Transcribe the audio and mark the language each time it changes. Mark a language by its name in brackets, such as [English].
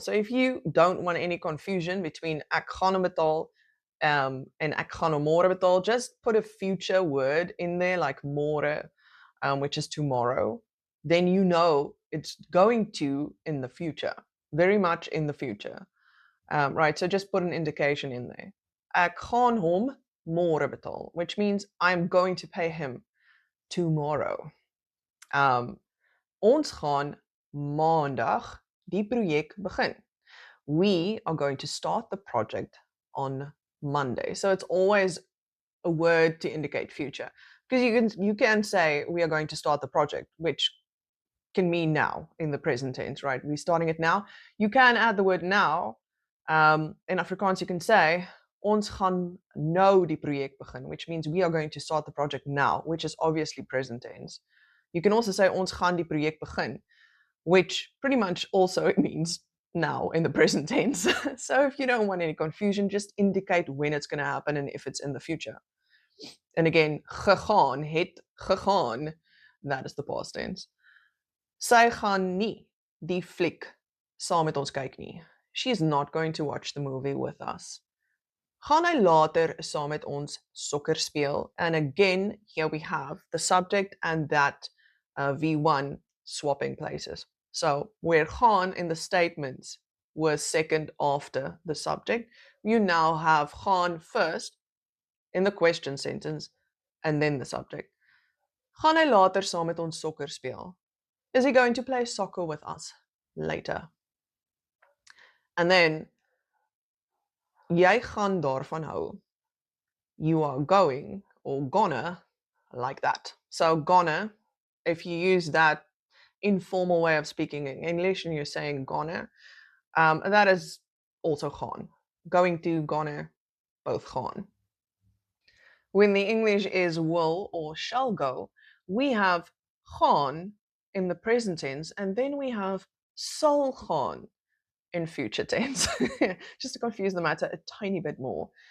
[English] So if you don't want any confusion between ek gaan hom betaal and ek gaan hom môre betaal, just put a future word in there like môre, which is tomorrow. Then you know it's going to in the future, very much in the future. Right, so just put an indication in there. Ek gaan hom môre betaal, which means I'm going to pay him tomorrow. [Afrikaans] Ons gaan maandag die projek begin. [English] We are going to start the project on Monday. So it's always a word to indicate future. Because you can say we are going to start the project, which can mean now in the present tense, right? We're starting it now. You can add the word now. In Afrikaans, you can say ons gaan nou die projek begin, which means we are going to start the project now, which is obviously present tense. You can also say ons gaan die projek begin, which pretty much also means now in the present tense. So if you don't want any confusion, just indicate when it's going to happen and if it's in the future. And again, gegaan, het gegaan, that is the past tense. [Afrikaans] Sy gaan nie die fliek saam met ons kyk nie. [English] She is not going to watch the movie with us. Gaan hy later saam met ons sokker speel? And again, here we have the subject and that V1 swapping places. So where gaan in the statements was second after the subject, you now have gaan first in the question sentence and then the subject. Gaan hy later saam met ons sokker speel? Is he going to play soccer with us later? [Afrikaans] And then, jy gaan daarvan hou. [English] You are going or gonna like that. So gonna, if you use that informal way of speaking in English and you're saying gonna, that is also gaan. Going to, gonna, both gaan. When the English is will or shall go, we have gaan in the present tense, and then we have sal gaan in future tense, just to confuse the matter a tiny bit more.